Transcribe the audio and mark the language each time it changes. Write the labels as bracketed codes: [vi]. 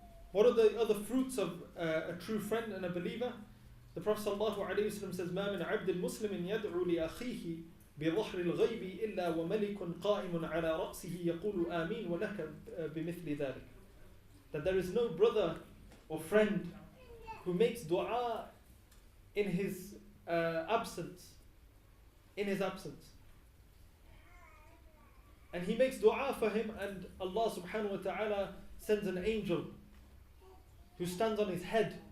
[en] What are the other fruits of a true friend and a believer? The Prophet ﷺ says, [ar] مَا مِنْ عَبْدٍ مُسْلِمٍ يَدْعُو لِأَخِيهِ بِظَهْرِ الْغَيْبِ إِلَّا وَمَلِكٌ قَائِمٌ عَلَى رَأْسِهِ يَقُولُ آمِينَ وَلَكَ بِمِثْلِ ذَلِكَ. [en] That there is no brother or friend who makes dua in his absence. And he makes dua for him, and Allah subhanahu wa ta'ala sends an angel who stands on his head.